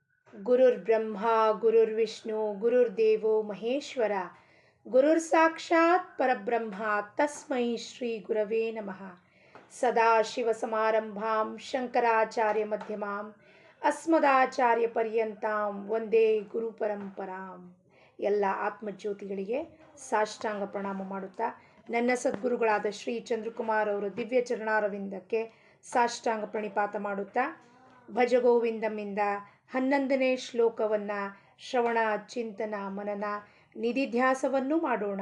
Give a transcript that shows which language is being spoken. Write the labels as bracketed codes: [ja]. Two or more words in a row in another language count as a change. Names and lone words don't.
[sa] ಗುರುರ್ಬ್ರಹ್ಮ ಗುರುರ್ವಿಷ್ಣು ಗುರುರ್ದೇವೋ ಮಹೇಶ್ವರ ಗುರುರ್ ಸಾಕ್ಷಾತ್ ಪರಬ್ರಹ್ಮ ತಸ್ಮೈ ಶ್ರೀ ಗುರವೇ ನಮಃ. ಸದಾಶಿವಸಮಾರಂಭಾಂ ಶಂಕರಾಚಾರ್ಯ ಮಧ್ಯಮಾಂ ಅಸ್ಮದಾಚಾರ್ಯ ಪರ್ಯಂತಾಂ ವಂದೇ ಗುರುಪರಂಪರಾಂ. [kn] ಎಲ್ಲ ಆತ್ಮಜ್ಯೋತಿಗಳಿಗೆ ಸಾಷ್ಟಾಂಗ ಪ್ರಣಾಮ ಮಾಡುತ್ತಾ ನನ್ನ ಸದ್ಗುರುಗಳಾದ ಶ್ರೀ ಚಂದ್ರಕುಮಾರ್ ಅವರ ದಿವ್ಯ ಚರಣಾರವಿಂದಕ್ಕೆ ಸಾಷ್ಟಾಂಗ ಪ್ರಣಿಪಾತ ಮಾಡುತ್ತಾ ಭಜಗೋವಿಂದಮಿಂದ 11ನೇ ಶ್ಲೋಕವನ್ನು ಶ್ರವಣ ಚಿಂತನ ಮನನ ನಿಧಿಧ್ಯಾಸವನ್ನು ಮಾಡೋಣ.